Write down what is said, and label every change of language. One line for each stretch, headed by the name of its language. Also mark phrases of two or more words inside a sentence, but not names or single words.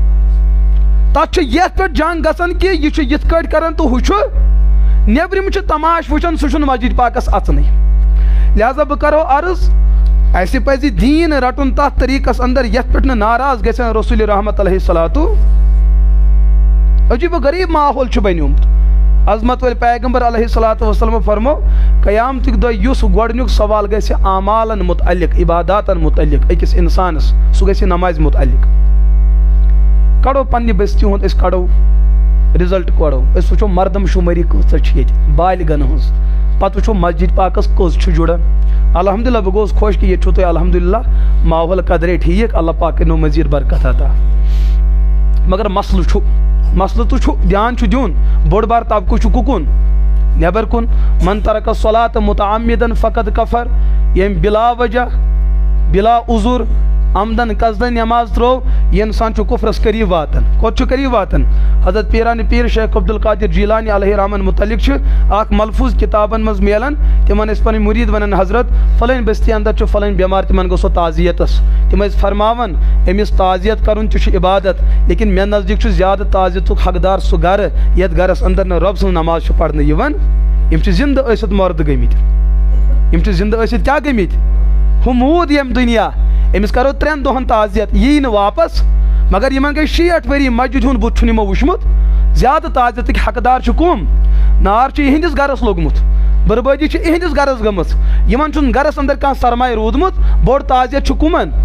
Kashmiri: تتھ چھُ یتھ پٮ۪ٹھ جنگ گژھان کہ یہِ چھُ یِتھ کٲٹھۍ کران تہٕ ہُہ چھُ نیبرِم چھُ تماش وٕچھان سُہ چھُنہٕ مسجد پاکس اژنٕے لہذا بہٕ کرو عرض اَسہِ پزِ دیٖن رٹُن تتھ طریقس اندر یتھ پٮ۪ٹھ نہٕ ناراض گژھن رسول رحمت
Arabic: علیہ الصلاتُ
Kashmiri: عجیب و غریب ماحول چھُ بنیومُت عظمت وٲلۍ پیغمبر
Arabic: علیہ الصلاتُ وسلام
Kashmiri: فرمو قیامتٕکۍ دۄہ یُس گۄڈنیُک سوال گژھِ اعمالن متعلق عباداتن متعلق أکِس انسانس سُہ گژھِ نمازِ متعلق کڑو پننہِ بستی ہُنٛد أسۍ کڑو رِزلٹ کڑو أسۍ وٕچھو مردم شُمٲری کۭژاہ چھِ ییٚتہِ بالغن ہٕنٛز پتہٕ وٕچھو مسجد پاکس کٔژ چھُ جُڑان الحمدللہ بہٕ گوٚوُس خۄش کہ ییٚتہِ چھُو تۄہہِ الحمدللہ ماحول قدرے ٹھیٖک اللہ پاک کٔرِنو مزیٖد برکت عطا مگر مسلہٕ تہٕ چھُ دھیان چھُ دیُن بوٚڑ بار طبقہٕ چھُ کُکُن نٮ۪بر کُن
Arabic: من ترک الصلاۃ متعمدن فقد کفر
Kashmiri: ییٚمۍ بلا وجہ بلا عذر عمدن قصدن نماز ترٛوو یہِ انسان چھُ کفرس قریٖب واتان کوٚت چھُ قریٖب واتان حضرت پیران پیر شیخ عبدالقادر جیلانی علیہ رحمن متعلق چھُ اکھ ملفوظ کتابن منٛز میلان تِمن ٲسۍ پنٕنۍ مُریٖد ونان حضرت فلٲنۍ بستی اندر چھُ فلٲنۍ بٮ۪مار تِمن گوٚو سُہ تعزیتس تِم ٲسۍ فرماوان أمِس تعزیت کرُن تہِ چھُ عبادت لیکن مےٚ نزدیٖک چھُ زیادٕ تعزیتُک حقدار سُہ گرٕ یتھ گرس اندر نہٕ رۄب سٕنٛز نماز چھِ پرنہٕ یِوان یِم چھِ زندٕ ٲسِتھ مرد گٔمٕتۍ یِم چھِ زندٕ ٲسِتھ کیٛاہ گٔمٕتۍ ہُہ موٗد ییٚمہِ دُنیا أمِس کرو 3 دۄہن تعزیت یی نہٕ واپس مگر یِمن گٔے 60 ؤری مسجد ہُنٛد بُتھ چھُنہٕ یِمو وٕچھمُت زیادٕ تعزیتٕکۍ حقدار چھِ کُم نار چھُ یِہنٛدِس گرس لوٚگمُت بربٲدی چھِ یِہنٛدِس گرس گٔمٕژ یِمن چھُنہٕ گرس اندر کانٛہہ سرمایہ روٗدمُت بوٚڑ تعزیت چھُ کُمن